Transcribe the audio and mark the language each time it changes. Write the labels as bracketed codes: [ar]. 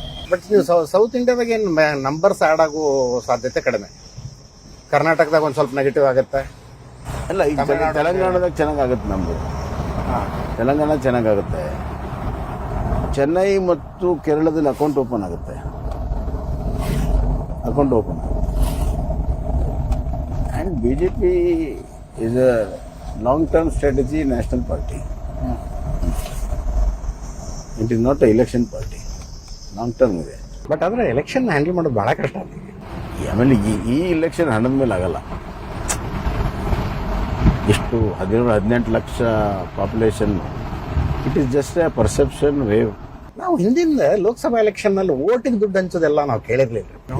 [kn] But ನೀವು south ಇಂಡಿಯಾದಾಗ ಏನು ನಂಬರ್ಸ್ ಆ್ಯಡ್ ಆಗೋ ಸಾಧ್ಯತೆ ಕಡಿಮೆ. ಕರ್ನಾಟಕದಾಗ ಒಂದು ಸ್ವಲ್ಪ ನೆಗೆಟಿವ್ ಆಗುತ್ತೆ. ಅಲ್ಲ, ಈಗ ತೆಲಂಗಾಣದಾಗ ಚೆನ್ನಾಗಾಗುತ್ತೆ. ನಮ್ಮದು ತೆಲಂಗಾಣ ಚೆನ್ನಾಗಾಗುತ್ತೆ. ಚೆನ್ನೈ ಮತ್ತು ಕೇರಳದಲ್ಲಿ ಅಕೌಂಟ್ ಓಪನ್ ಆಗುತ್ತೆ. [en] And BJP is a long-term strategy national party. It is not a election party. [kn] Long-term ಇದೆ. ಬಟ್ ಆದರೆ ಎಲೆಕ್ಷನ್ ಹ್ಯಾಂಡಲ್ ಮಾಡೋದು ಭಾಳ ಕಷ್ಟ. ಆಮೇಲೆ ಈ ಇಲೆಕ್ಷನ್ ಹಣದ ಮೇಲೆ ಆಗಲ್ಲ. ಎಷ್ಟು 17-18 lakh population, [en] It is just A perception wave. [kn] ನಾವು ಹಿಂದಿನ ಲೋಕಸಭಾ ಎಲೆಕ್ಷನ್ ನಲ್ಲಿ ಓಟಿಗೆ ದುಡ್ಡು ಹಂಚೋದೆಲ್ಲ ನಾವು ಕೇಳಿರ್ಲಿಲ್ಲ.